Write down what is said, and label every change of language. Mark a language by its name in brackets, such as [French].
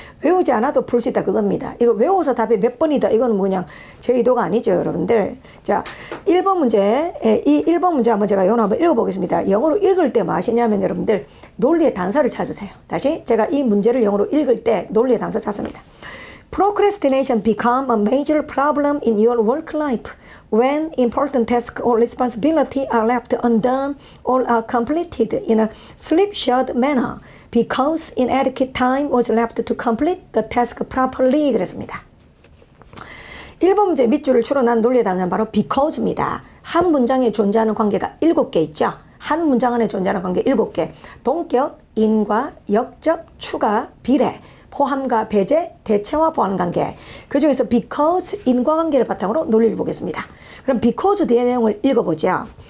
[Korean] 외우지 않아도 풀 수 있다 그겁니다. 이거 외워서 답이 몇 번이다 이거는 그냥 제 의도가 아니죠, 여러분들. 자, 1번 문제, 이 1번 문제 한번 제가 영어로 한번 읽어보겠습니다. 영어로 읽을 때 뭐 하시냐면 여러분들 논리의 단서를 찾으세요. 다시 제가 이 문제를 영어로 읽을 때 논리의 단서 찾습니다. [English] Procrastination become a major problem in your work life when important tasks or responsibility are left undone or are completed in a slipshod manner because inadequate time was left to complete the task properly. [Korean] 그랬습니다. 1번 문제 밑줄을 추론한 논리의 단서는 바로 because입니다. 한 문장에 존재하는 관계가 7개 있죠. 한 문장 안에 존재하는 관계 7개. 동격, 인과, 역접, 추가, 비례, 포함과 배제, 대체와 보완관계. 그 중에서 because 인과관계를 바탕으로 논리를 보겠습니다. 그럼 because 뒤의 내용을 읽어보죠.